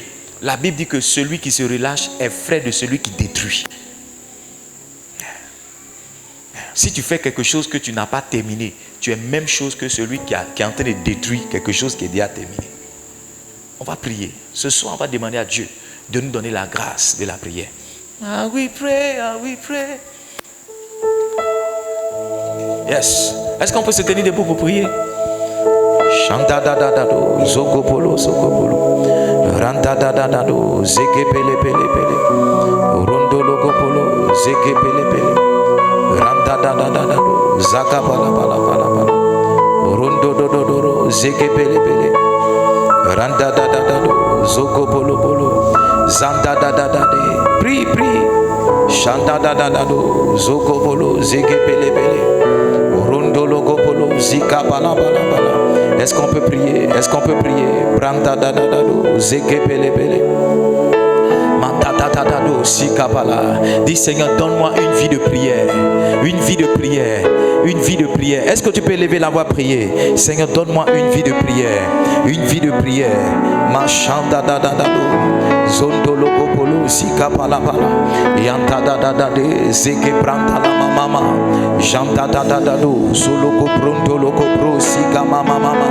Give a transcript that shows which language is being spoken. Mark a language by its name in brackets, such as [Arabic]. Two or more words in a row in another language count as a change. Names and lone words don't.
[French] La Bible dit que celui qui se relâche est frère de celui qui détruit. Si tu fais quelque chose que tu n'as pas terminé, tu es même chose que celui qui est en train de détruire quelque chose qui est déjà terminé. On va prier. Ce soir, on va demander à Dieu de nous donner la grâce de la prière. [English] Ah we pray, ah we pray. Yes. [French] Est-ce qu'on peut se tenir debout pour prier? Chanta da da da do, zokopolo, zokopolo. Ranta da da da do, zeke pele pele pele. Rondo logopolo, zeke pele pele. Ranta da da da da do, zaka pala pala pala pala. Rondo do do do do, zeke pele pele. Ranta da da da do, zokopolo polo. Zanta da da da de. Prie, prie. Chanta da da da do, zokopolo, zeke pele pele. Rondo logopolo, zika pala pala pala. Est-ce qu'on peut prier? Est-ce qu'on peut prier? Branta da da da do, zeke pele pele. Dis Seigneur, donne-moi une vie de prière. Une vie de prière. Une vie de prière. Est-ce que tu peux lever la voix prier? Seigneur, donne-moi une vie de prière. Une vie de prière. Machanda da da da do. Zondo logo polo zika pala pala. Yanta da da da de zeke branta la mama. Janta da da da do. Solo go pronto logo pro zika mama mama.